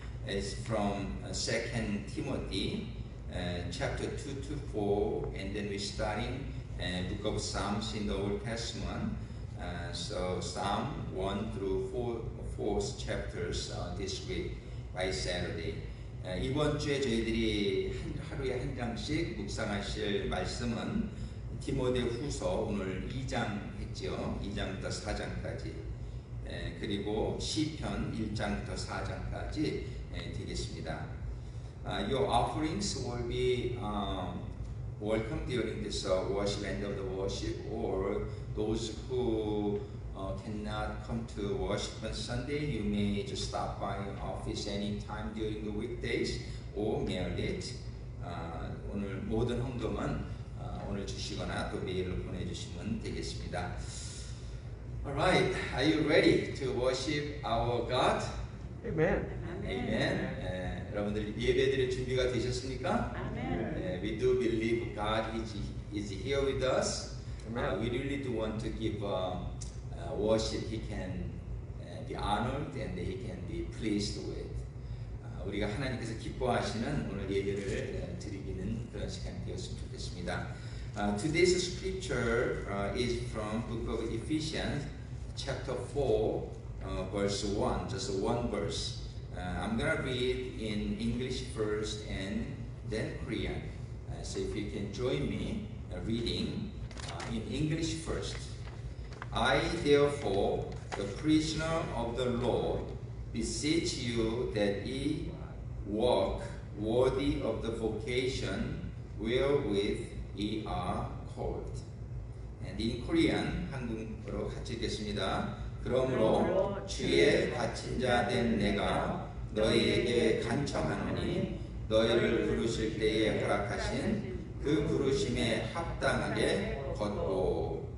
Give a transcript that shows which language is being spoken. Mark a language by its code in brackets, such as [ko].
[en] It's from 2 Timothy, chapter 2 to 4, and then we're starting book of Psalms in the Old Testament. So Psalm 1 through 4 chapters this week by Saturday. [ko] 이번 주에 저희들이 하루에 한 장씩 묵상하실 말씀은 디모데후서 오늘 2장 했죠. 2장부터 4장까지. 그리고 시편 1장부터 4장까지 되겠습니다. [en] Your offerings will be welcome during this worship, end of the worship, or those who cannot come to worship on Sunday, you may just stop by office anytime during the weekdays or mail it. [ko] 오늘 모든 헌금은 오늘 주시거나 또 메일로 보내주시면 되겠습니다. [en] Alright, are you ready to worship our God? Amen. Amen. [ko] 여러분들 예배드릴 준비가 되셨습니까? [en] Amen. We do believe God is here with us. Amen. We really do want to give worship He can be honored and He can be pleased with. [ko] 우리가 하나님께서 기뻐하시는 오늘 예배를 드리기는 그런 시간이 되었으면 좋겠습니다. [en] Today's scripture is from book of Ephesians, chapter 4, verse 1, just one verse. I'm going to read in English first and then Korean. So if you can join me reading in English first. I, therefore, the prisoner of the Lord, beseech you that ye walk worthy of the vocation wherewith ye are called. And in Korean, [ko] 한국어로 같이 읽겠습니다. 그러므로 주의 갇힌 자 된 내가 너희에게 간청하노니 너희를 부르실 때에 허락하신 그 부르심에 합당하게 걷고.